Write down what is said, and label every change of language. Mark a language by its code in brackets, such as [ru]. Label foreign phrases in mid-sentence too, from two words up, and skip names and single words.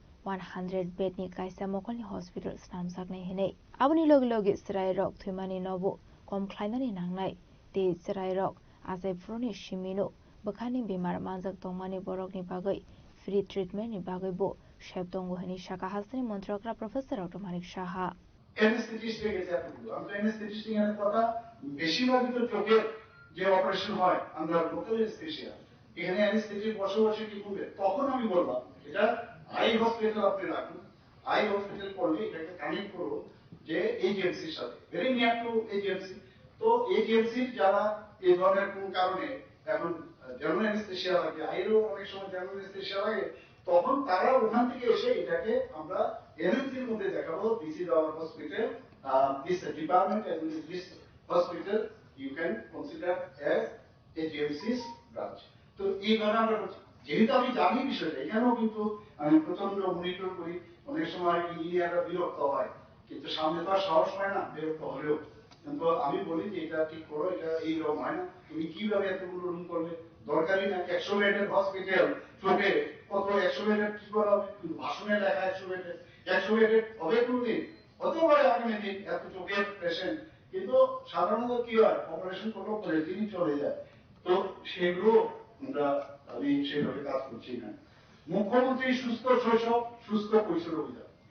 [trp] 100 bed ni kaisa mokolni hospital snamjaknai hinai aboni logi logi srai rok thuimani nobu kom khlainani nangnai te srai rok azai froni shimino bakhani bimar manjak tongmani borokni bagai [en] free treatment [trp] ni bagai bo shebtongo hani shaka hasani mantrakra professor dr manik saha [bn] অ্যানেস্থেটিস্ট এর কাছে এতগুলো আমরা অ্যানেস্থেটিস্ট এর কথা বেশিরভাগই তো চোখের যে অপারেশন হয় আমরা [en] local anaesthesia [bn] এখানে অ্যানেস্থেটিক বসে কি করবে তখন আমি বললাম এটা [en] eye hospital [bn] আপনি রাখুন [en] eye hospital [bn] করলে এটাকে কানেক্ট করুন যে এজিএমসির সাথে [en] very near to AGMC [bn] তো এজিএমসির যারা এই ধরনের কোন কারণে এখন [en] general anaesthesia [bn] লাগে আইরও অনেক সময় [en] general anaesthesia [bn] লাগে তখন তারা ওখান থেকে এসে এটাকে আমরা এনএমসির মধ্যে দেখাবো [en] this is our hospital this department and this hospital you can consider as AGMC's branch [bn] তো এইভাবে আমরা করছি যেহেতু আমি জানি বিষয়টা এখানেও কিন্তু আমি প্রচন্ড মনিটর করি অনেক সময় ইঞ্জিনিয়াররা বিরক্ত হয় কিন্তু সামনে তো আর সাহস পায় না বিরক্ত হলেও কিন্তু আমি বলি যে এটা ঠিক করো এটা এইরকম হয় না তুমি কিভাবে এতগুলো রুম করবে দরকারি না 100 বেডের হসপিটাল চোখে কত 100 বেডের কি করা হবে কিন্তু ভাষণে লেখা 100 বেডের হবে কোনদিন হতে পারে আগামী দিন এত চোখের পেশেন্ট কিন্তু সাধারণত কি হয় অপারেশন করলো পরে তিনি চলে যায় তো সেগুলো আমি সেভাবে কাজ করছি না মুখ্যমন্ত্রী সুস্থ শৈশব সুস্থ কৈশোর অভিযান